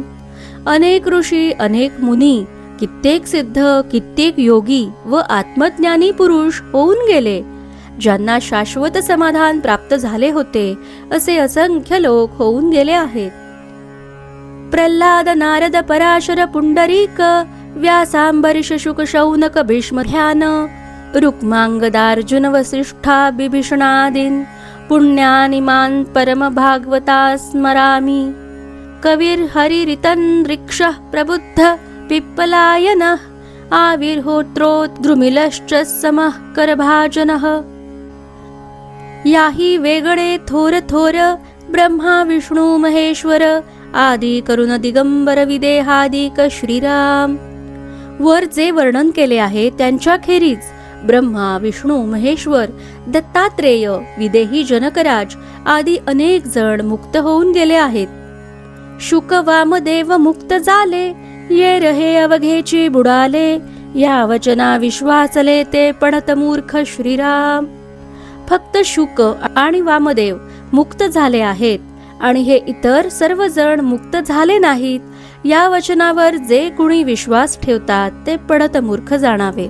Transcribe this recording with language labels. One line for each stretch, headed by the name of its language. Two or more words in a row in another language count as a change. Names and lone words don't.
Marathi: अनेक ऋषी अनेक मुनी, कित्येक सिद्ध कित्येक योगी व आत्मज्ञानी पुरुष होऊन गेले, ज्यांना शाश्वत समाधान प्राप्त झाले होते असे असंख्य लोक होऊन गेले आहेत.
Sanskrit: प्रल्हाद नारद पराशर पुंडरीक, व्यासांबरीश शुक शौनक भीष्म ध्यान, रुक्मांगदार्जुन वसिष्ठा बिभीषणादीन, पुण्यानिमान परम भागवता स्मरामि. कविर हरिरितन रिक्ष प्रबुद्ध पिप्पलायन, आविर्होत्रोद्रुमिलश्च समः करभाजनः.
Marathi: याही वेगळे थोर थोर, ब्रह्मा विष्णू महेश्वर, आदी करुण दिगंबर विदेहादिक श्रीराम. वर जे वर्णन केले आहे त्यांच्या खेरीज ब्रह्मा विष्णू महेश्वर, दत्तात्रेय, विदेही जनकराज आदी अनेक जण मुक्त होऊन गेले आहेत. शुक वामदेव मुक्त झाले, ये रहे अवघेची बुडाले, या वचना विश्वासले ते पडत मूर्ख श्रीराम. फक्त शुक आणि वामदेव मुक्त झाले आहेत आणि हे इतर सर्वजण मुक्त झाले नाहीत. या वचनावर जे कुणी विश्वास ठेवतात ते पडत मूर्ख जाणावे.